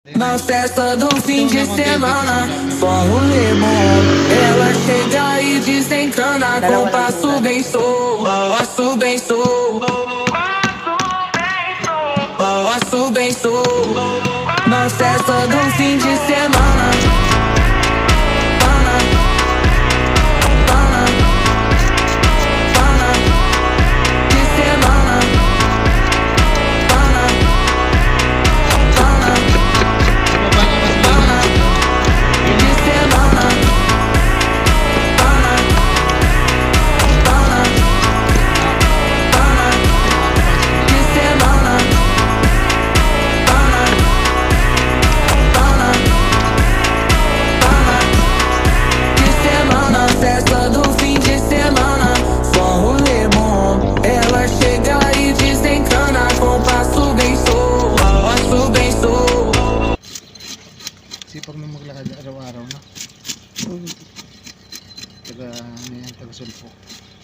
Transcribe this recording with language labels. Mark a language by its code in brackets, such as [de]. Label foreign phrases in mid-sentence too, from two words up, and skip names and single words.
[pt] Na festa do fim de semana, só um limão. Ela chega e desencana com passo bem solto, passo bem solto, passo bem solto. Na festa do fim de semana, pana, pana, pana, de semana, pana, pana, pana, de semana, pana, pana, pana, de semana, pana, pana, pana, de semana. Festa do fim de semana, só um limão. Ela chega e desencana com passo bem solto, passo bem solto. [tl] Sipag na maglakad araw-araw na. Taga, ano yan, taga sulpo.